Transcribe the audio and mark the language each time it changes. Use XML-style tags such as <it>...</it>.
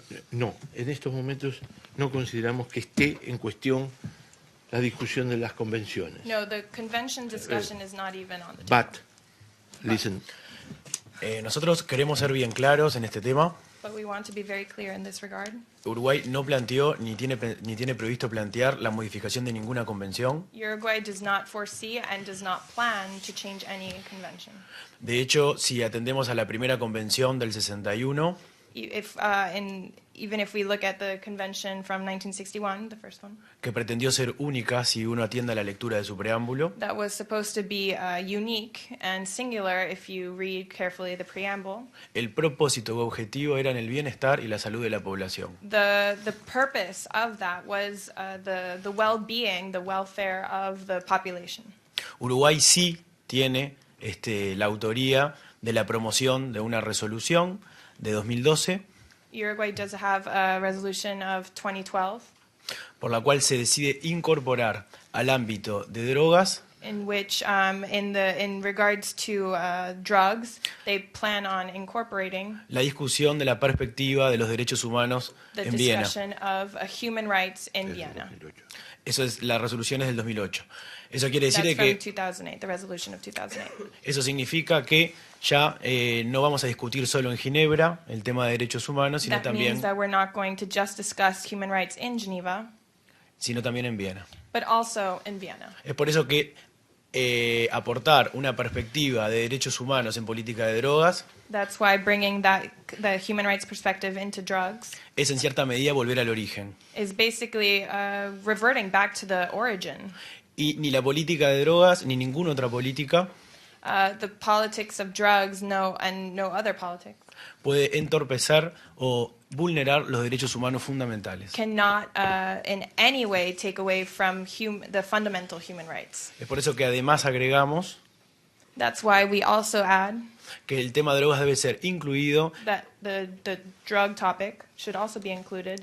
<es>No, en estos momentos no consideramos que esté en cuestión la discusión de las convenciones.</es> <en>No, the convention discussion is not even on the table. But, listen,</en> <es>Nosotros queremos ser bien claros en este tema.</es> <en>But we want to be very clear in this regard.</en> <es>Uruguay no planteó ni tiene previsto plantear la modificación de ninguna convención.</es> <en>Uruguay does not foresee and does not plan to change any convention.</en> <es>De hecho, si atendemos a la primera convención del 61,</es> <en>If even if we look at the convention from 1961, the first one,</en> <es>que pretendió ser única si uno atiende a la lectura de su preámbulo,</es> <en>that was supposed to be unique and singular if you read carefully the preamble.</en> <es>el propósito u objetivo eran el bienestar y la salud de la población.</es> <en>The purpose of that was the well-being, the welfare of the population.</en> <es>Uruguay sí tiene la autoría de la promoción de una resolución de 2012</es> <en>Uruguay does have a resolution of 2012</en> <es>por la cual se decide incorporar al ámbito de drogas</es> <en>in which, in regards to drugs, they plan on incorporating</en> <es>la discusión de la perspectiva de los derechos humanos</es> <en>the</en> <es>en Viena.</es> <en>discussion of human rights in Vienna.</en> <es>Eso es, la resolución es del 2008. Eso quiere decir</es> <en>That's</en> <es>que</es> <en>from 2008, the resolution of 2008.</en> <es>eso significa que ya no vamos a discutir solo en Ginebra el tema de derechos humanos,</es> <en>That means that we're not going to just discuss human rights in Geneva,</en> <es>sino también en Viena.</es> <en>but also in Vienna.</en> <es>Es por eso que aportar una perspectiva de derechos humanos en política de drogas</es> <en>That's why bringing the human rights perspective into drugs</en> <es>es en cierta medida volver al origen.</es> <en>is basically reverting back to the origin.</en> <es>Y ni la política de drogas ni ninguna otra política</es> <en>The politics of drugs, and no other politics,</en> <es>puede entorpecer o vulnerar los derechos humanos fundamentales.</es> <en>cannot in any way take away from the fundamental human rights.</en> <es>Es por eso que además agregamos</es> <en>That's why we also add</en> <es>que el tema de drogas debe ser incluido</es> <en>that the drug topic should also be included</en>